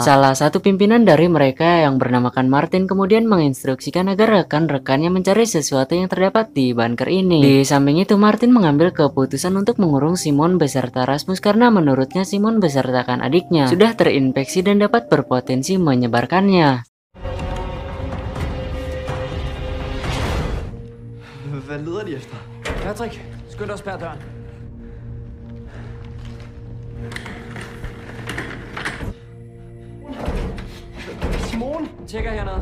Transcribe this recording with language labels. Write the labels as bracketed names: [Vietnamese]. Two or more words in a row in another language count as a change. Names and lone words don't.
[Indonesian] Salah satu pimpinan dari mereka yang bernamakan Martin kemudian menginstruksikan agar rekan-rekannya mencari sesuatu yang terdapat di bunker ini. Di samping itu, Martin mengambil keputusan untuk mengurung Simon beserta Rasmus karena menurutnya Simon besertakan adiknya sudah terinfeksi dan dapat berpotensi menyebarkannya. [Danish] Hvad leder de efter? Patrick, skynd dig at spærre døren. Simon! Tjekker hernede.